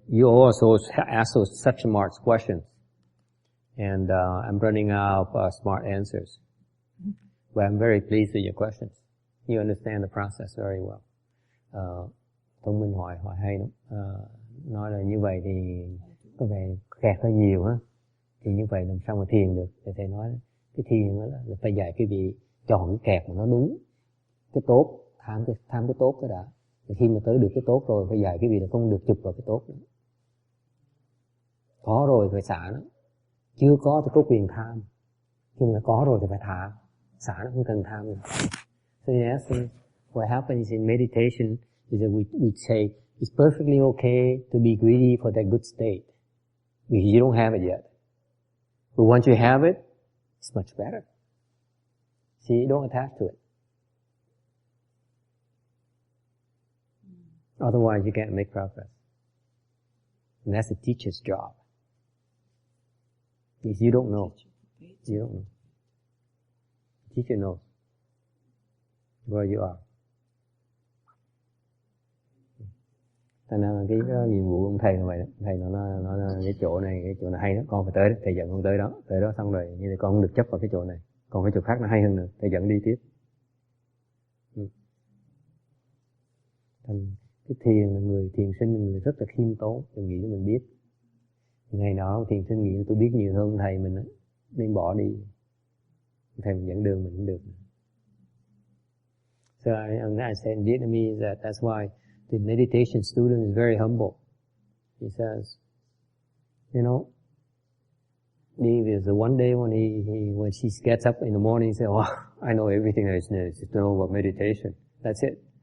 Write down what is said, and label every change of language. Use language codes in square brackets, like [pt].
[en] You also ask such smart questions. And I'm running out of smart answers. But I'm very pleased with your questions. You understand the process very well. [vi] Thông minh hỏi hay lắm. Nói là như vậy thì có vẻ kẹt hơi nhiều ha. Thì như vậy làm sao mà thiền được? Thì thầy nói cái thiền đó là phải dạy quý vị chọn cái kẹt mà nó đúng. Cái tốt, tham cái tốt cái đã. Thì khi mà tới được cái tốt rồi phải dạy quý vị là không được chụp vào cái tốt nữa. Có rồi phải xả nó. Chưa có thì có quyền tham. Khi mà có rồi thì phải thả. Xả nó không cần tham nữa. [en] So yes, what happens in meditation is that we say it's perfectly okay to be greedy for that good state. Because you don't have it yet. But once you have it, it's much better. See, you don't attach to it. Otherwise you can't make progress. And that's the teacher's job. Because you don't know. You don't know. The teacher knows where you are. [vi] Thành ra là cái nhiệm vụ của ông thầy là vậy đó. Thầy nó cái chỗ này hay đó, con phải tới đó, thầy dẫn con tới đó xong rồi như thế con không được chấp vào cái chỗ này, còn cái chỗ khác nó hay hơn nữa, thầy dẫn đi tiếp. Thành cái thiền sinh là người rất là khiêm tốn, đừng nghĩ mình biết. Ngày nào thiền sinh nghĩ tôi biết nhiều hơn thầy mình á, nên bỏ đi. Thầy mình dẫn đường mình cũng được. [en] So I say in Vietnamese that that's why the meditation student is very humble. He says, there's one day when she gets up in the morning, he says, "Oh, I know everything there is to know about meditation. That's it.